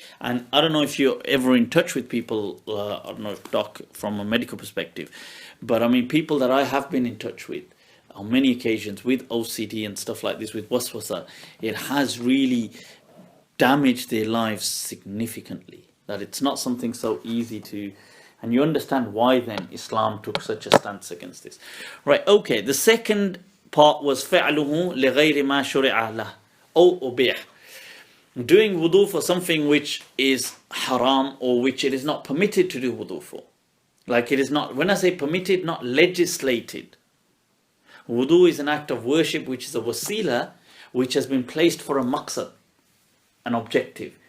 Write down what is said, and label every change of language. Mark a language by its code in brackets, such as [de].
[en] And I don't know if you're ever in touch with people, I don't know if Doc, from a medical perspective, but I mean people that I have been in touch with on many occasions with OCD and stuff like this, with waswasa, it has really damaged their lives significantly. That it's not something so easy to, and you understand why then Islam took such a stance against this. Right, okay, the second part was [ar] فَعْلُهُ لِغَيْرِ مَا شُرِعَ لَهُ أو أُبِيحَ. [en] Doing wudu for something which is haram or which it is not permitted to do wudu for. Like it is not, when I say permitted, not legislated. Wudu is an act of worship which is a wasila which has been placed for a maqsad, an objective.